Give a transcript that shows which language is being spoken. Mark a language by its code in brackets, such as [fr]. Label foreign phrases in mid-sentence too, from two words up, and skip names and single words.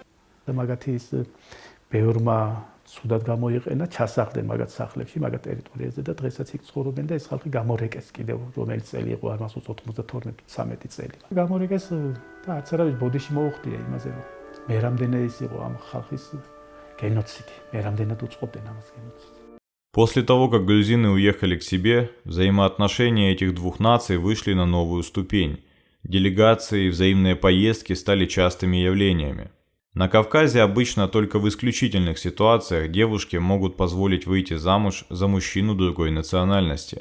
[ka] და მაგათი ის ბევრმა ცუდად გამოიყენა, ჩასახდნენ მაგათ სახლებში, მაგათ ტერიტორიაზე და დღესაც იქ ცხოვრობენ და ეს ხალხი გამორეკეს კიდევ რომელიც წელი იყო არ მახსოვს 92-13 წელი. გამორეკეს და არც არავის ბოდიში მოუხდია იმაზე რომ მე რამდენი ის იყო ამ ხალხის геноциди, მე რამდენად უწყობდნენ ამას геноциди. [ru] После того, как грузины уехали к себе, взаимоотношения этих двух наций вышли на новую ступень. Делегации и взаимные поездки стали частыми явлениями. На Кавказе обычно только в исключительных ситуациях девушки могут позволить выйти замуж за мужчину другой национальности.